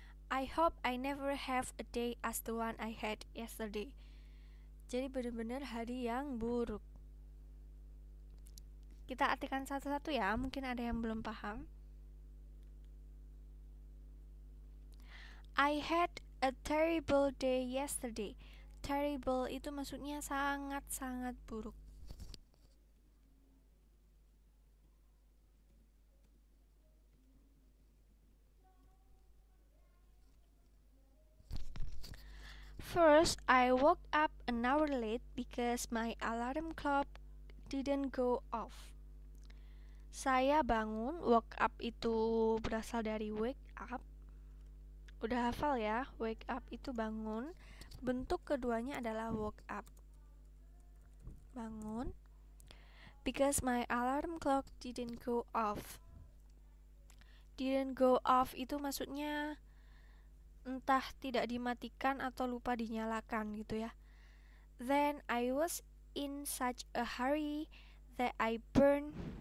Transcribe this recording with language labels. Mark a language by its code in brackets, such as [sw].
[en] I hope I never have a day as the one I had yesterday. [id] Jadi benar-benar hari yang buruk. Kita artikan satu-satu ya, mungkin ada yang belum paham. [en] I had a terrible day yesterday. Terrible [id] itu maksudnya sangat-sangat buruk. [en] First, I woke up an hour late because my alarm clock didn't go off. [id] Saya bangun, woke up itu berasal dari wake up. Udah hafal ya, wake up itu bangun. Bentuk keduanya adalah woke up. Bangun. [en] Because my alarm clock didn't go off. [id] Didn't go off itu maksudnya entah tidak dimatikan atau lupa dinyalakan gitu ya. [en] Then I was in such a hurry that I burned.